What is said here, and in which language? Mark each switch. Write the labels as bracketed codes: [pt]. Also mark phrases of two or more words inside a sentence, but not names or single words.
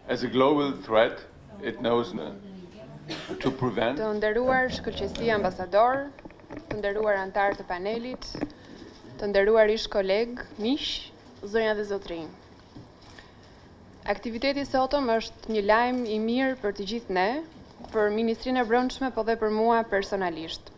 [en] as a global threat, it knows to prevent. [sq] Të nderuar shkëlqësi ambasador, të nderuar antar të panelit, të nderuar ish koleg, miq, zonja dhe zotrinj. Aktiviteti sotëm është një lajm i mirë për të gjithë ne, për Ministrinë e Brendshme, po dhe për mua personalisht.